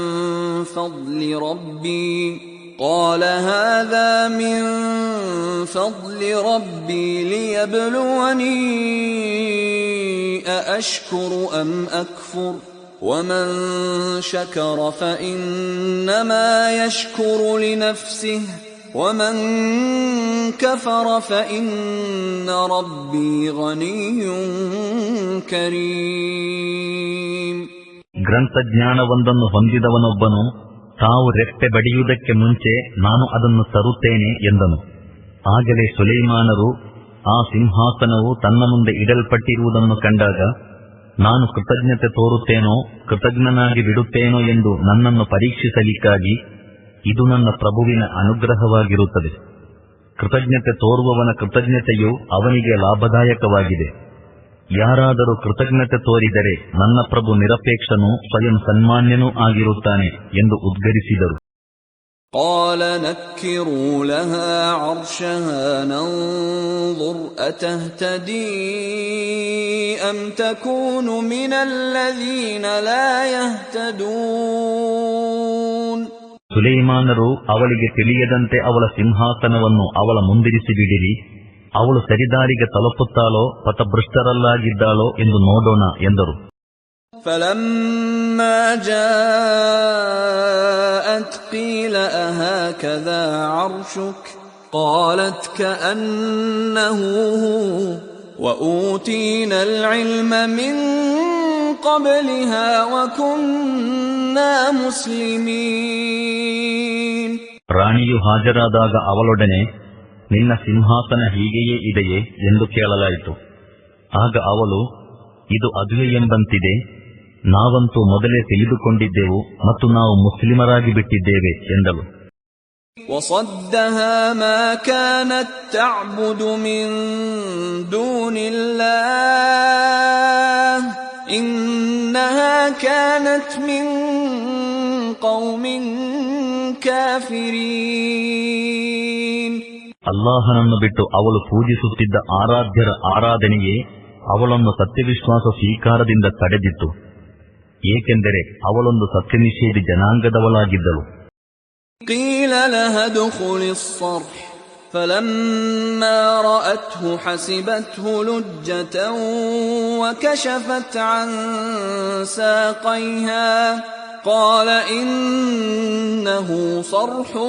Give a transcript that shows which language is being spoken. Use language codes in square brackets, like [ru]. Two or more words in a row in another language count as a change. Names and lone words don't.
[ar] فضل ربي ليبلوني أأشكر أم أكفر ومن شكر فإنما يشكر لنفسه ومن كفر فإن ربي غني كريم. [kn] ಗ್ರಂಥಜ್ಞಾನವೊಂದನ್ನು ಹೊಂದಿದವನೊಬ್ಬನು ತಾವು ರೆಪ್ಪೆ ಬಡಿಯುವುದಕ್ಕೆ ಮುಂಚೆ ನಾನು ಅದನ್ನು ತರುತ್ತೇನೆ ಎಂದನು. ಆಗಲೇ ಸುಲೈಮಾನರು ಆ ಸಿಂಹಾಸನವು ತನ್ನ ಮುಂದೆ ಇಡಲ್ಪಟ್ಟಿರುವುದನ್ನು ಕಂಡಾಗ, ನಾನು ಕೃತಜ್ಞತೆ ತೋರುತ್ತೇನೋ, ಕೃತಜ್ಞನಾಗಿ ಬಿಡುತ್ತೇನೋ ಎಂದು ನನ್ನನ್ನು ಪರೀಕ್ಷಿಸಲಿಕ್ಕಾಗಿ ಇದು ನನ್ನ ಪ್ರಭುವಿನ ಅನುಗ್ರಹವಾಗಿರುತ್ತದೆ. ಕೃತಜ್ಞತೆ ತೋರುವವನ ಕೃತಜ್ಞತೆಯು ಅವನಿಗೆ ಲಾಭದಾಯಕವಾಗಿದೆ. ಯಾರಾದರೂ ಕೃತಜ್ಞತೆ ತೋರಿದರೆ ನನ್ನ ಪ್ರಭು ನಿರಪೇಕ್ಷನೂ ಸ್ವಯಂ ಸನ್ಮಾನ್ಯನೂ ಆಗಿರುತ್ತಾನೆ ಎಂದು ಉದ್ಗರಿಸಿದರು. [ar] قال نكروا لها عرشها ننظر أتهتدي أم تكون من الذين لا يهتدون. [kn] ಸುಲೈಮಾನರು ಅವಳಿಗೆ ತಿಳಿಯದಂತೆ ಅವಳ ಸಿಂಹಾಸನವನ್ನು ಅವಳ ಮುಂದಿರಿಸಿ ಬಿಡಿರಿ, ಅವಳು ಸರಿದಾರಿಗೆ ತಲುಪುತ್ತಾಳೋ ಪಥಭೃಷ್ಟರಲ್ಲಾಗಿದ್ದಾಳೋ ಎಂದು ನೋಡೋಣ ಎಂದರು. [ar] فلما جاءت قيل أهكذا عرشك قالت كأنه هو وأوتينا العلم من قبلها وكنا مسلمين. [kn] ರಾಣಿಯು ಹಾಜರಾದಾಗ ಅವಳೊಡನೆ, ನಿನ್ನ ಸಿಂಹಾಸನ ಹೀಗೆಯೇ ಇದೆಯೇ ಎಂದು ಕೇಳಲಾಯಿತು. ಆಗ ಅವಳು, ಇದು ಅದುವೆ ಎಂಬಂತಿದೆ, ನಾವಂತೂ ಮೊದಲೇ ತಿಳಿದುಕೊಂಡಿದ್ದೆವು ಮತ್ತು ನಾವು ಮುಸ್ಲಿಮರಾಗಿ ಬಿಟ್ಟಿದ್ದೇವೆ ಎಂದಳು. [ar] وصدها ما كانت تعبد من دون الله إنها كانت من قوم كافرين. [kn] ಅಲ್ಲಾಹನನ್ನು ಬಿಟ್ಟು ಅವಳು ಪೂಜಿಸುತ್ತಿದ್ದ ಆರಾಧ್ಯರ ಆರಾಧನೆಯೇ ಅವಳನ್ನು ಸತ್ಯವಿಶ್ವಾಸ ಸ್ವೀಕಾರದಿಂದ ತಡೆದಿತ್ತು, ಏಕೆಂದರೆ ಅವಳೊಂದು ಸತ್ಯನಿಷೇಧಿ ಜನಾಂಗದವಳಾಗಿದ್ದಳು. [ar] قيل لها ادخل الصرح فلما رأته حسبته لجة وكشفت عن ساقيها قال إنه صرح